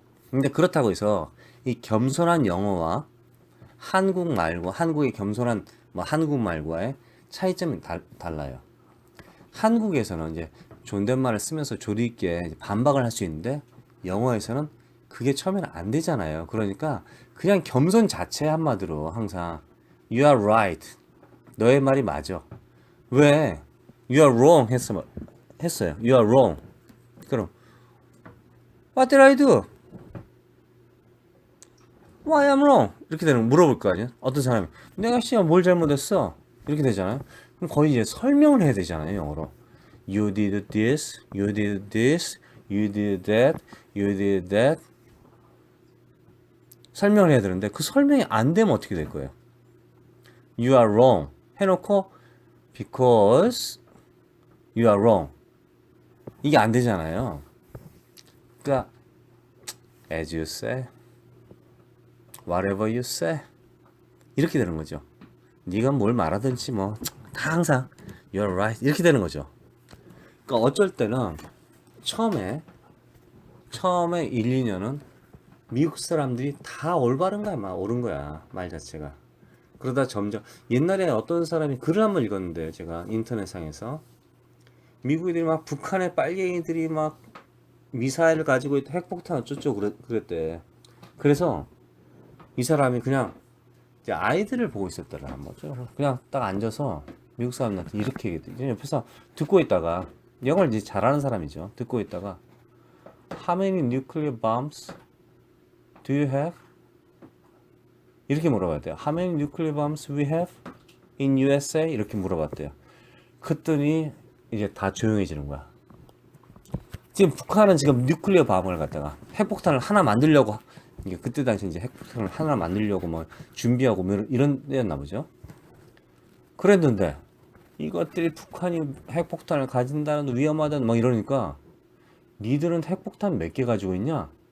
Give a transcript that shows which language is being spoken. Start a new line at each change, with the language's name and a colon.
Korean: 근데 그렇다고 해서 이 겸손한 영어와 한국말과 한국의 겸손한 뭐 한국말과의 차이점이 달라요. 한국에서는 이제 존댓말을 쓰면서 조리 있게 반박을 할 수 있는데 영어에서는 그게 처음에는 안 되잖아요. 그러니까 그냥 겸손 자체 한마디로 항상
English: You are right.
Korean: 너의 말이 맞아. 왜?
English: You are wrong
Korean: 했어요.
English: You are wrong.
Korean: 그럼
English: What did I do? Why I'm wrong?
Korean: 이렇게 물어볼 거 아니야? 어떤 사람이 내가 씨야 뭘 잘못했어? 이렇게 되잖아요. 그럼 거의 이제 설명을 해야 되잖아요, 영어로.
English: You did this, you did this, you did that, you did that.
Korean: 설명을 해야 되는데 그 설명이 안 되면 어떻게 될 거예요?
English: You are wrong
Korean: 해놓고
English: because you are wrong.
Korean: 이게 안 되잖아요. 그러니까
English: as you say, whatever you say
Korean: 이렇게 되는 거죠. 네가 뭘 말하든지 뭐 다 항상
English: you're right
Korean: 이렇게 되는 거죠. 그러니까 어쩔 때는 처음에 1, 2년은 미국 사람들이 다 올바른 거야, 막 옳은 거야 말 자체가. 그러다 점점 옛날에 어떤 사람이 글을 한번 읽었는데요. 제가 인터넷상에서 미국인들이 막 북한의 빨갱이들이 막 미사일을 가지고 있다 핵폭탄 어쩌고 그랬대. 그래서 이 사람이 그냥 이제 아이들을 보고 있었더라. 뭐죠? 그냥 딱 앉아서 미국 사람들한테 이렇게 얘기했대. 옆에서 듣고 있다가 영어를 이제 잘하는 사람이죠. 듣고 있다가
English: How many nuclear bombs do you have?
Korean: 이렇게 물어봤대요.
English: How many nuclear bombs we have in USA?
Korean: 이렇게 물어봤대요. 그랬더니 이제 다 조용해지는 거야. 지금 북한은 지금 뉴클리어 밤을 갖다가 핵폭탄을 하나 만들려고 이게 그때 당시 이제 핵폭탄을 하나 만들려고 뭐 준비하고 뭐 이런 데였나 보죠. 그랬는데 이것들이 북한이 핵폭탄을 가진다는 위험하다는 막 이러니까 니들은 핵폭탄 몇 개 가지고 있냐?